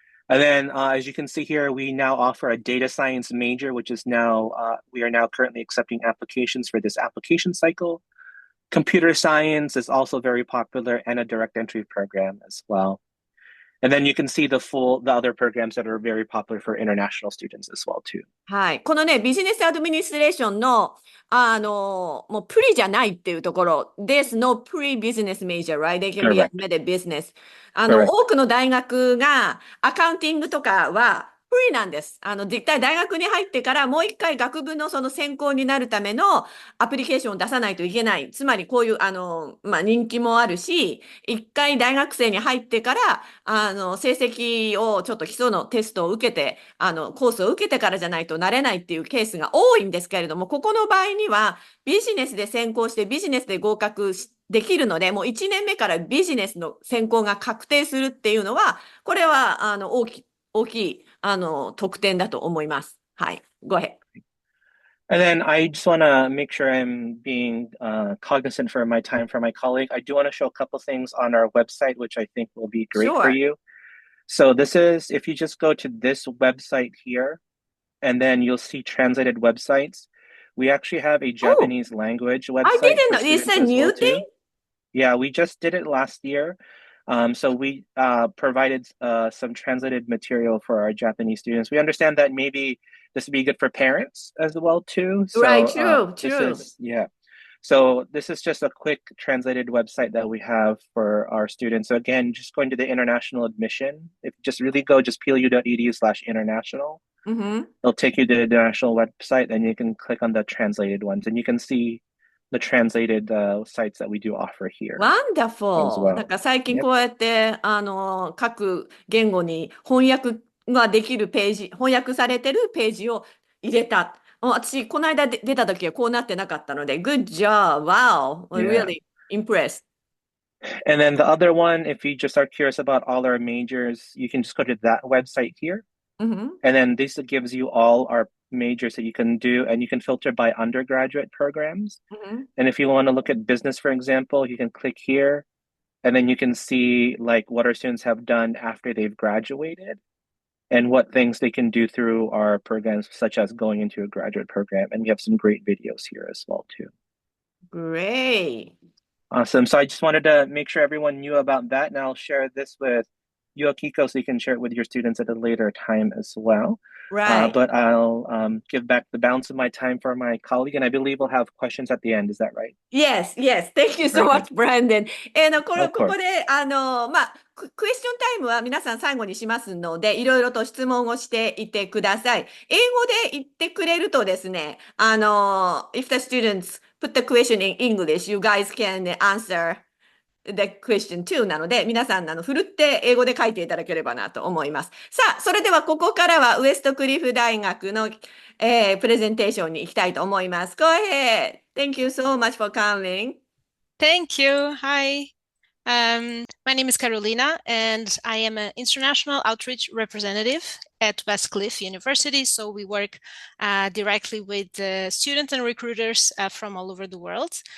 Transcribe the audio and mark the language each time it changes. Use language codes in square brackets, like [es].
[en] And then, as you can see here, we now offer a data science major, which is now, we are now currently accepting applications for this application cycle. Computer science is also very popular and a direct entry program as well. And then you can see the other programs that are very popular for international students as well too. [ja] はい。このね、ビジネスアドミニストレーションの、もうプリじゃないっていうところ、 [en] There's no pre-business major, right? They can be Correct. admitted business. Correct. [ja] 多くの大学がアカウンティングとかはプリなんです。実際大学に入ってからもう一回学部のその専攻になるためのアプリケーションを出さないといけない。つまりこういう、人気もあるし、一回大学生に入ってから、成績をちょっと基礎のテストを受けて、コースを受けてからじゃないとなれないっていうケースが多いんですけれども、ここの場合にはビジネスで専攻してビジネスで合格できるので、もう1年目からビジネスの専攻が確定するっていうのは、これは大きい特典だと思います。 [en] はい。Go ahead. And then I just want to make sure I'm being cognizant for my time for my colleague. I do want to show a couple things on our website, which I think will be great for you. So this is, if you just go to this website here, and then you'll see translated websites. We actually have a Japanese language website. I didn't know. It's a new thing? Yeah, we just did it last year. So we provided some translated material for our Japanese students. We understand that maybe this would be good for parents as well too. So, right, true. So this is just a quick translated website that we have for our students. So again, just going to the international admission, if you just really go just plu.edu/international, it'll take you to the international website and you can click on the translated ones and you can see the translated sites that we do offer here. Wonderful. [ja] なんか最近こうやって、各言語に翻訳ができるページ、翻訳されてるページを入れた。私、この間出た時はこうなってなかったので、 [en] Good job! Wow! I'm really impressed. And then the other one, if you just are curious about all our majors, you can just go to that website here. And then this gives you all our majors that you can do, and you can filter by undergraduate programs. And if you want to look at business, for example, you can click here, and then you can see like what our students have done after they've graduated and what things they can do through our programs, such as going into a graduate program. And we have some great videos here as well, too. Great. Awesome. So I just wanted to make sure everyone knew about that. And I'll share this with you, Akiko, so you can share it with your students at a later time as well. Right. But I'll give back the balance of my time for my colleague, and I believe we'll have questions at the end. Is that right? Yes, yes. Thank you so Very much, Brandon. こ Of こ course. [ja] で、クエスチョンタイムは皆さん最後にしますので、いろいろと質問をしていてください。英語で言ってくれるとですね、 [en] if the students put the question in English, you guys can answer the question too [ja] なので、皆さん、ふるって英語で書いていただければなと思います。さあ、それではここからはウエストクリフ大学の、プレゼンテーションに行きたいと思います。 [en] Go ahead. Thank you so much for coming. Thank you. Hi. My name is Carolina, and I am an international outreach representative at Westcliff University. So we work directly with students and recruiters from all over the world.